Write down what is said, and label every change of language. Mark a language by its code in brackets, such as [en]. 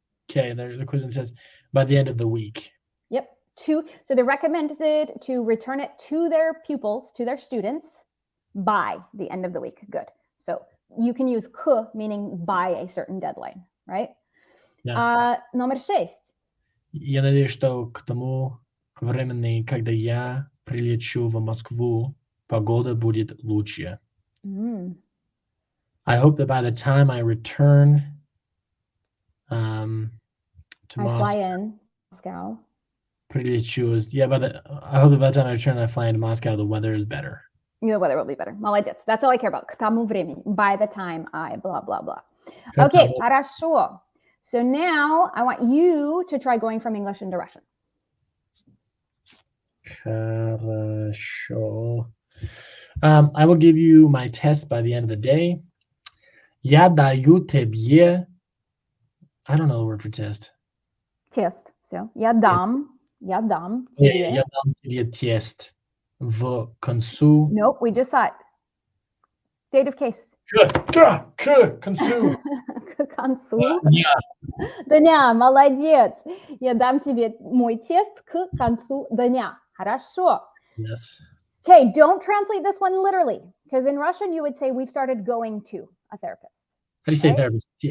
[en] Okay, the quiz and tests by the end of the week. Yep. So they're recommended to return it to their pupils, to their students, by the end of the week. Good. So you can use к, meaning by a certain deadline, right? Yeah. [ru] Номер 6. Я надеюсь, что к тому времени, когда я прилечу в Москву, погода будет лучше. [en] I hope that by the time I return to Moscow, fly in Moscow. [ru] Прилечу. [en] I hope that by the time I return, I fly into Moscow, the weather is better. The weather will be better. [ru] Молодец. [en] That's all I care about. [ru] К тому времени. [en] By the time I blah, blah, blah. Okay, [ru] хорошо. [en] So now I want you to try going from English into Russian. [ru] Хорошо. [en] I will give you my test by the end of the day. [ru] Я даю тебе... [en] I don't know the word for test. Test. [ru] So, я дам тебе. Я дам тебе тест в концу... [en] Nope, we just saw it. Dative case. [ru] К концу. К концу. Дня, молодец. Я дам тебе мой тест к концу дня. Хорошо. [en] Yes. Okay, don't translate this one literally, because in Russian you would say we've started going to a therapist. How do you say therapist?